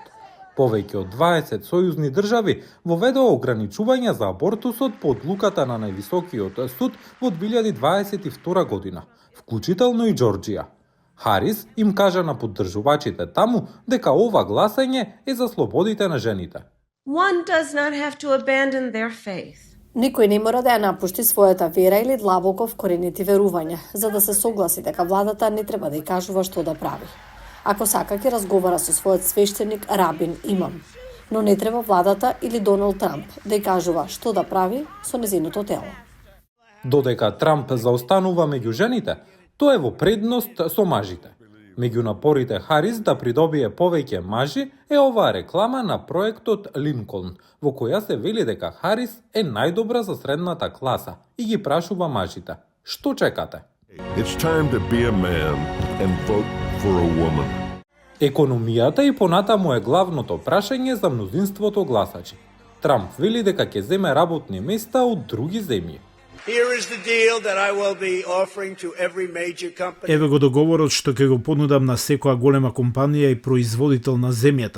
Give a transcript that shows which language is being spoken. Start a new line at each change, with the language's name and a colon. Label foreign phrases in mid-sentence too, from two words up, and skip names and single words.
Macedonian: Повеќе од 20 сојузни држави воведоа ограничувања за абортусот по одлуката на највисокиот суд во 2022 година, вклучително и Џорџија. Харис им кажа на поддржувачите таму дека ова гласање е за слободите на жените.
English: One does not have to abandon their faith.
Macedonian: Никој не мора да ја напушти својата вера или длабоко вкоренети верувања, за да се согласи дека владата не треба да ја кажува што да прави. Ако сака ќе разговара со својот свештеник, рабин, имам. Но не треба владата или Доналд Трамп да ја кажува што да прави со незиното тело. Додека Трамп заостанува меѓу жените, тоа е во предност со мажите. Меѓу напорите Харис да придобие повеќе мажи е оваа реклама на проектот Линколн, во која се вели дека Харис е најдобра за средната класа и ги прашува мажите: што чекате?
English: It's time to be a man and vote for a woman.
Macedonian: Економијата и понатаму е главното прашање за мнозинството гласачи. Трамп вели дека ќе земе работни места од други земји. Еве го договорот што ќе го понудам на секоја голема компанија и производител на земјата.